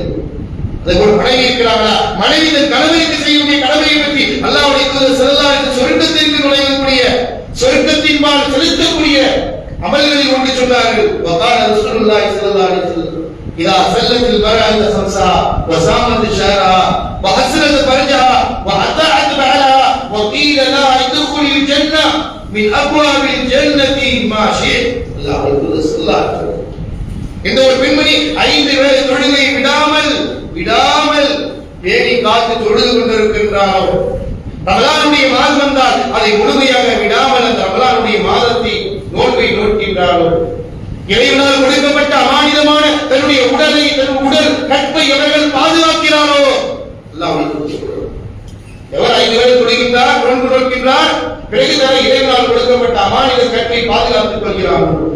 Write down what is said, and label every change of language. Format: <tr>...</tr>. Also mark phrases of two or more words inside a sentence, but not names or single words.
<ta>அதேபோல் மனைவி இருக்கிறாங்களா, மனைவி தன் கணவனுக்கு செய்யக்கூடிய கடமையை பற்றி அல்லாஹ்வுடைய தூதர்</ta> <ar>صلى الله عليه وسلم</ar> <ta>சொர்க்கத்திற்கு நுழையக்கூடிய, சொர்க்கத்தின்பால் செலுத்தக்கூடிய அமல்களில் ஒன்று சொன்னார்கள்.</ta> <ar>وقال رسول الله صلى الله عليه وسلم إذا صلت المرأة خمسها وصامت شهرها وحسنت فرجها وأطاعت بعلها وقيل لها ادخل الجنة من أبواب الجنة ما شئت. الله صلى الله عليه وسلم.</ar> <ta>இந்த ஒரு பெண்மணி 5 வேளை தொழுகையை விடாமல் பேணி காத்து தொழுது கொண்டிருக்கின்றாரோ, ரமலானுடைய மாதம் வந்தால் அதை முழுமையாக விடாமல் அந்த ரமலானுடைய மாதத்தை நோன்பை நோக்கின்றாரோ, இறைவனால் கொடுக்கப்பட்ட அமானிதமான தன்னுடைய உடலை, தன் உடல் கற்பை எவர்கள் பாதுகாக்கிறாரோ, எவர் 5 வேளை தொழுகின்றார், நோன்பு நோக்கின்றார், பிறகு இறைவனால் கொடுக்கப்பட்ட அமானித கற்பை பாதுகாத்துக் கொள்கிறார்.</ta>